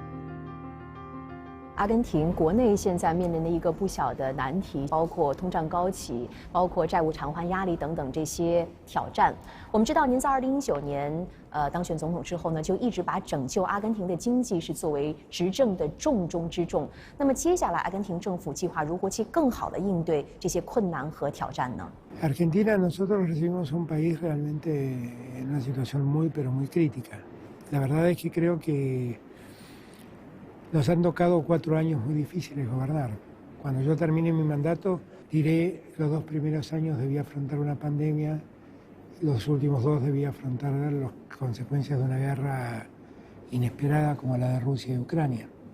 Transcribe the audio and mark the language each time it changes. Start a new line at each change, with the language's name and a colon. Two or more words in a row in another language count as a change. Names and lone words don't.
Chinese: 阿根廷国内现在面临的一个不小的难题，包括通胀高企，包括债务偿还压力等等这些挑战。我们知道，您在2019年当选总统之后呢，就一直把拯救阿根廷的经济是作为执政的重中之重。那么接下来，阿根廷政府计划如何去更好地应对这些困难和挑战呢？
Spanish: Argentina, nosotros recibimos un país realmente en una situación muy crítica. La verdad es que creo que nos han tocado 4 años muy difíciles gobernar. Cuando yo termine mi mandato, diré los 2 primeros años debí afrontar una pandemia, los últimos 2 debí afrontar las consecuencias de una guerra inesperada como la de Rusia y Ucrania.